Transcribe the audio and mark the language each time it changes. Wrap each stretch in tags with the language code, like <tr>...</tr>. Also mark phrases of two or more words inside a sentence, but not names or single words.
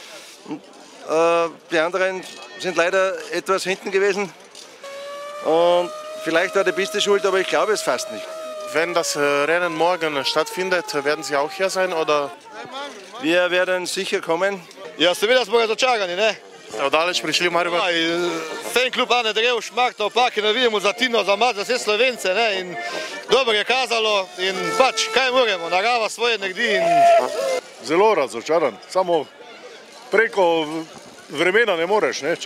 <de>Die anderen sind leider etwas hinten gewesen. Und vielleicht war die Piste schuld, aber ich glaube es fast nicht. Wenn das Rennen morgen stattfindet, werden Sie auch hier sein, oder? Wir werden sicher kommen. Ja,</de> <sl>seveda smo razočarani, ne? Ste daleč prišli v Maribor? Fan klub Ane Drevš, Marta Opaki, navijemo za Tino, za Maze, za vse Slovence, ne? In dobro je kazalo in pač, kaj moramo, narava svoje naredi. Zelo razočaran, samo preko vremena ne moreš, ne?</sl>